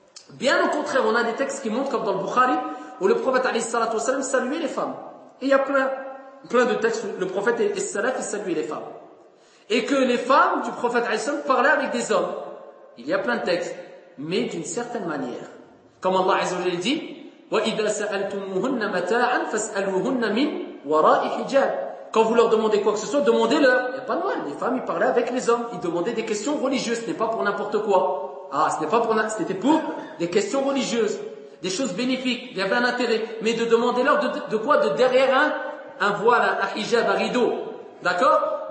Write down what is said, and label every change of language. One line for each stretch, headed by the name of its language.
French: Bien au contraire, on a des textes qui montrent, comme dans le Bukhari, où le prophète alayhi salam saluait les femmes. Et il y a plein de textes où le prophète et les salaf saluaient les femmes. Et que les femmes du prophète alayhi salam parlaient avec des hommes. Il y a plein de textes, mais d'une certaine manière. Comme Allah azza wa jalla dit,
Arabic: وَإِذَا سَأَلْتُمُهُنَّ مَتَاعًا فَاسْأَلُوهُنَّ مِنْ وَرَاءِ حِجَابٍ.
French: quand vous leur demandez quoi que ce soit, demandez-leur. Il n'y a pas de mal. Les femmes, ils parlaient avec les hommes. Ils demandaient des questions religieuses. Ce n'est pas pour n'importe quoi. Ah, ce n'est pas pour n'importe quoi. C'était pour des questions religieuses. Des choses bénéfiques. Il y avait un intérêt. Mais de demander-leur de quoi? De derrière un voile, un hijab, un rideau. D'accord?